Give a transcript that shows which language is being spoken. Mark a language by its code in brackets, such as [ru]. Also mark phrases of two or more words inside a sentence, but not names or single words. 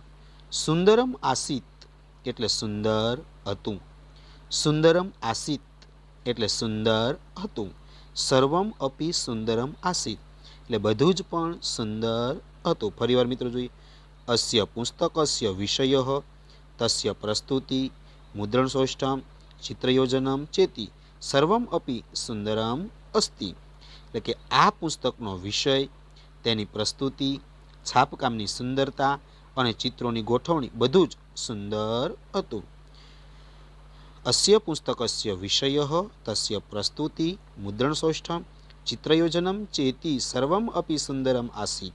[sa] सुंदरम आसीत [gu] એટલે સુંદર હતું, [sa] सुंदरम आसीत [gu] એટલે સુંદર હતું. [sa] सर्वम अपी सुंदरम आसीत [gu] એટલે બધું જ પણ સુંદર હતું. ફરીવાર મિત્રો જોઈએ. [sa] अस्य पुस्तकस्य विषयः तस्य प्रस्तुति मुद्रणसौष्ठम चित्रयोजनम चेती सर्वम अपि सुंदरम अस्ति। [gu] એટલે કે આ પુસ્તકનો વિષય, તેની પ્રસ્તુતિ, છાપકામની સુંદરતા અને ચિત્રોની ગોઠવણી બધું જ સુંદર હતું. [sa] अस्य पुस्तकस्य विषयः तस्य प्रस्तुति मुद्रणसौष्ठम चित्रयोजनम चेती सर्वम अपी सुंदरम आसीत.